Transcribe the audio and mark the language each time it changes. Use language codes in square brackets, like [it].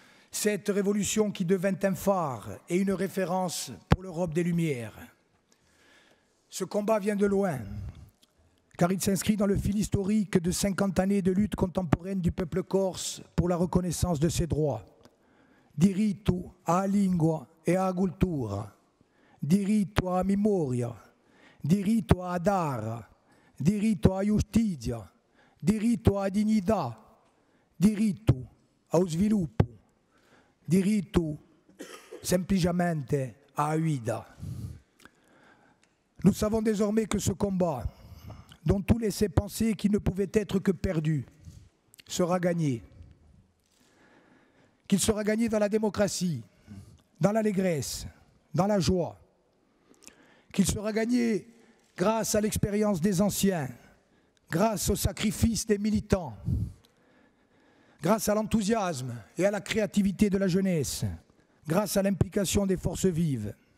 [fr] Cette révolution qui devint un phare et une référence pour l'Europe des Lumières. Ce combat vient de loin, car il s'inscrit dans le fil historique de 50 années de lutte contemporaine du peuple corse pour la reconnaissance de ses droits. [co] Diritto alla lingua e alla cultura, diritto alla memoria, diritto ad art, diritto alla giustizia, diritto alla dignità, diritto allo sviluppo, diritto semplicemente alla vita. [fr] Nous savons désormais que ce combat, dont tout laissait penser qu'il ne pouvait être que perdu, sera gagné. Qu'il sera gagné dans la démocratie, dans l'allégresse, dans la joie. Qu'il sera gagné grâce à l'expérience des anciens, grâce au sacrifice des militants, grâce à l'enthousiasme et à la créativité de la jeunesse, grâce à l'implication des forces vives.